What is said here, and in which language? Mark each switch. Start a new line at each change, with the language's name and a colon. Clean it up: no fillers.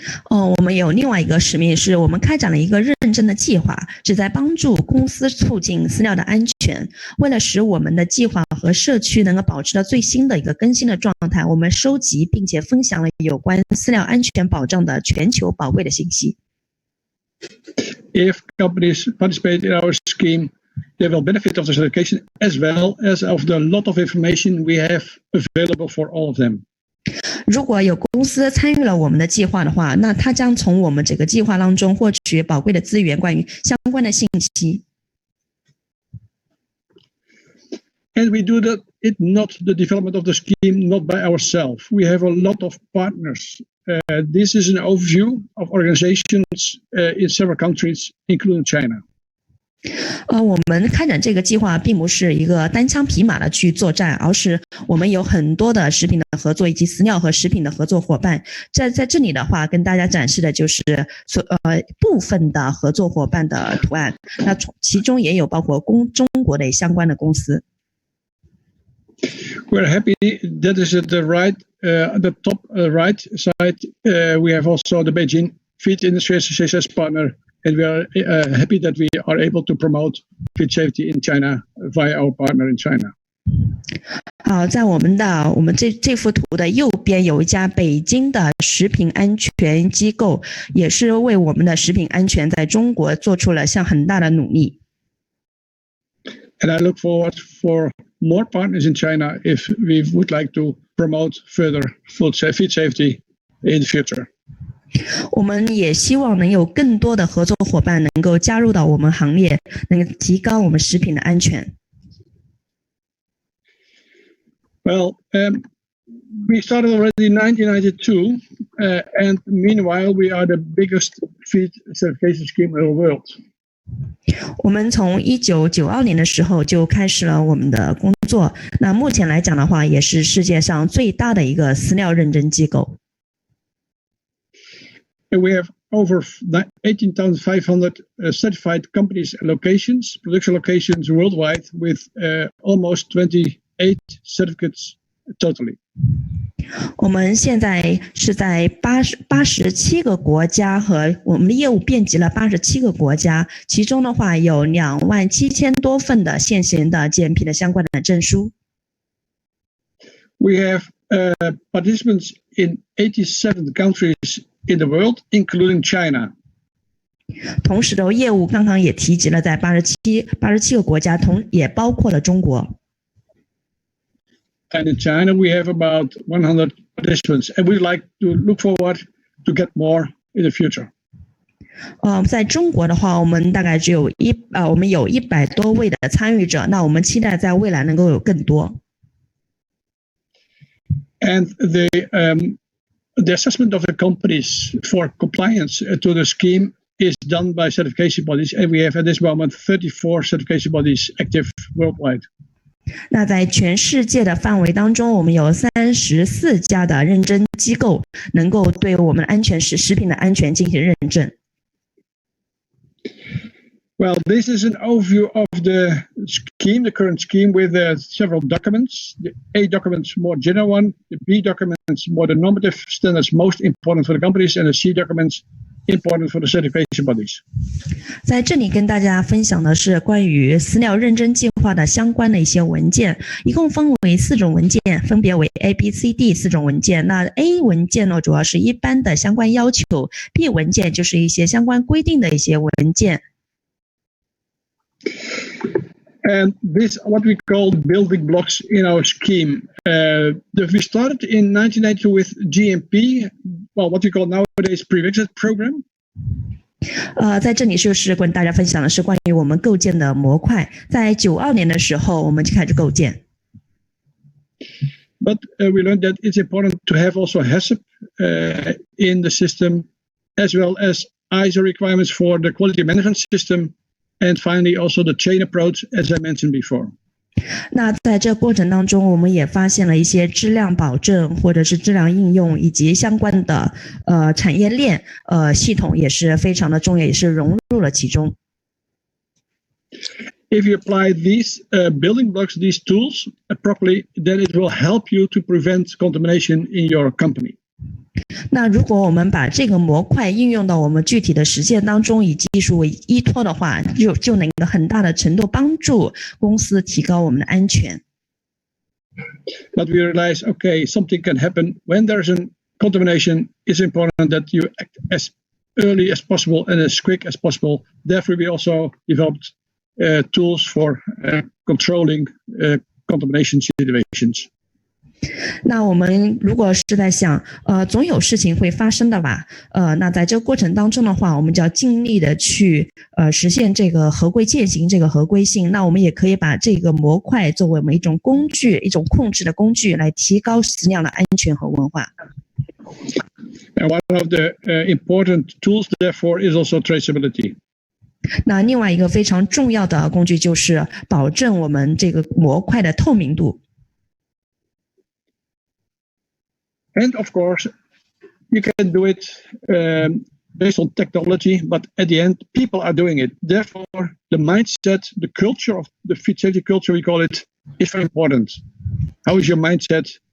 Chinese: 我们有另外一个使命，是我们开展了一个认真的计划，旨在帮助公司促进饲料的安全。为了使我们的计划和社区能够保持到最新的一个更新的状态，我们收集并且分享了有关饲料安全保障的全球宝贵的信息。
English: If companies participate in our scheme, they will benefit of the certification as well as of the lot of information we have available for all of them.
Chinese: 如果有公司参与了我们的计划的话，那他将从我们这个计划当中获取宝贵的资源，关于相关的信息。
English: And we do it not the development of the scheme, not by ourselves. We have a lot of partners. This is an overview of organizations in several countries, including China.
Chinese: 我们开展这个计划并不是一个单枪匹马的去作战，而是我们有很多的食品的合作以及饲料和食品的合作伙伴。在这里的话，跟大家展示的就是部分的合作伙伴的图案，那其中也有包括中国的相关的公司。
English: We're happy that is at the top right side. We have also the Beijing Feed Industry Association as partner. And we are happy that we are able to promote feed safety in China via our partner in China.
Chinese: 好，在我们这幅图的右边有一家北京的食品安全机构，也是为我们的食品安全在中国做出了很大的努力。
English: And I look forward for more partners in China if we would like to promote further feed safety in the future.
Chinese: 我们也希望能有更多的合作伙伴能够加入到我们行列，能够提高我们食品的安全。
English: Well, we started already in 1992, and meanwhile, we are the biggest feed certification scheme in the world.
Chinese: 我们从1992年的时候就开始了我们的工作。那目前来讲的话，也是世界上最大的一个饲料认证机构。
English: And we have over 18,500 certified companies and locations, production locations worldwide, with almost 28 certificates totally.
Chinese: 我们现在是在87个国家和我们的业务遍及了87个国家，其中的话有27000多份的现行的 GMP 的相关的证书。
English: We have participants in 87 countries in the world, including China.
Chinese: 同时的业务刚刚也提及了在87个国家，也包括了中国。
English: And in China, we have about 100 participants, and we'd like to look forward to get more in the future.
Chinese: 在中国的话，我们大概我们有100多位的参与者，那我们期待在未来能够有更多。
English: And the assessment of the companies for compliance to the scheme is done by certification bodies, and we have at this moment 34 certification bodies active worldwide.
Chinese: 那在全世界的范围当中，我们有34家的认证机构能够对我们食品的安全进行认证。
English: Well, this is an overview of the scheme, the current scheme, with several documents. The A document is more general one, the B document is more the normative standards most important for the companies, and the C documents important for the certification bodies.
Chinese: 在这里跟大家分享的是关于饲料认证计划的相关的一些文件，一共分为4种文件，分别为 A、B、C、D 4种文件。那 A 文件呢，主要是一般的相关要求 ，B 文件就是一些相关规定的一些文件。
English: And this what we call building blocks in our scheme. We started in 1992 with GMP, well, what we call nowadays pre-exit program.
Chinese: 在这里就是跟大家分享的是关于我们构建的模块。在92年的时候，我们就开始构建。
English: But we learned that it's important to have also HACCP in the system, as well as ISO requirements for the quality management system. And finally, also the chain approach, as I mentioned before.
Chinese: 那在这过程当中，我们也发现了一些质量保证或者是质量应用以及相关的产业链系统也是非常的重要，也是融入了其中。
English: If you apply these building blocks, these tools properly, then it will help you to prevent contamination in your company.
Chinese: 那如果我们把这个模块应用到我们具体的实践当中，以技术为依托的话，就能够很大的程度帮助公司提高我们的安全。
English: But we realize, okay, something can happen when there's a contamination. It's important that you act as early as possible and as quick as possible. Therefore, we also developed tools for controlling contamination situations.
Chinese: 那我们如果是在想，总有事情会发生的吧？那在这个过程当中的话，我们就要尽力的去实现这个合规践行这个合规性。那我们也可以把这个模块作为我们一种工具，一种控制的工具，来提高饲料的安全和文化。
English: And one of the important tools, therefore, is also traceability.
Chinese: 那另外一个非常重要的工具就是保证我们这个模块的透明度。
English: And of course, you can do it based on technology, but at the end, people are doing it. Therefore, the mindset, the culture of the feed safety culture, we call it, is very important. How is your mindset?